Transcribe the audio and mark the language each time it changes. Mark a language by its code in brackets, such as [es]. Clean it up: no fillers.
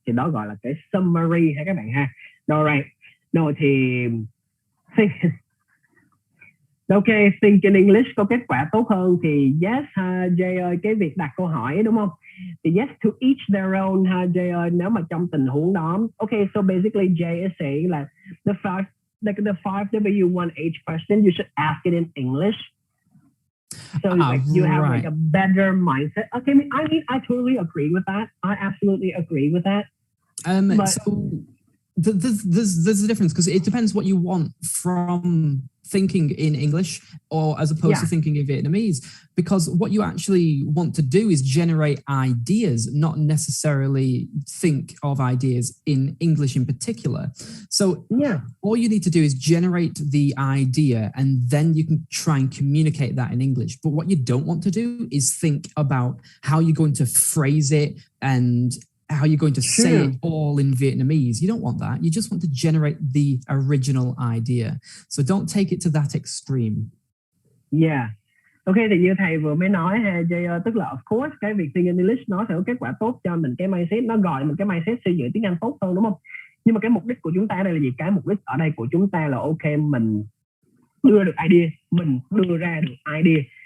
[vi] Thì đó gọi là cái summary ha các bạn ha. Alright, rồi thì ok, think in English có kết quả tốt hơn thì yes ha Jay ơi, cái việc đặt câu hỏi đúng không? Thì yes, [en] to each their own [vi] ha Jay ơi, nếu mà trong tình huống đó. [en] Ok, so basically Jay is saying là the 5W1H question you should ask it in English. So like you have like a better mindset. Okay, I totally agree with that. I absolutely agree with that. So there's a difference, because it depends what you want from thinking in English or as opposed to thinking in Vietnamese, because what you actually want to do is generate ideas, not necessarily think of ideas in English in particular. So all you need to do is generate the idea, and then you can try and communicate that in English. But what you don't want to do is think about how you're going to phrase it and how you're going to say it all in Vietnamese. You don't want that. You just want to generate the original idea. So don't take it to that extreme. Yeah. [vi] Ok, thì như thầy vừa mới nói ha Jay, tức là of course cái việc think in English nó sẽ có kết quả tốt cho mình, cái mindset nó gọi mình cái mindset xây dựng tiếng Anh tốt hơn, đúng không? Nhưng mà cái mục đích của chúng ta ở đây là gì? Cái mục đích ở đây của chúng ta là ok mình đưa được idea, mình đưa ra được idea.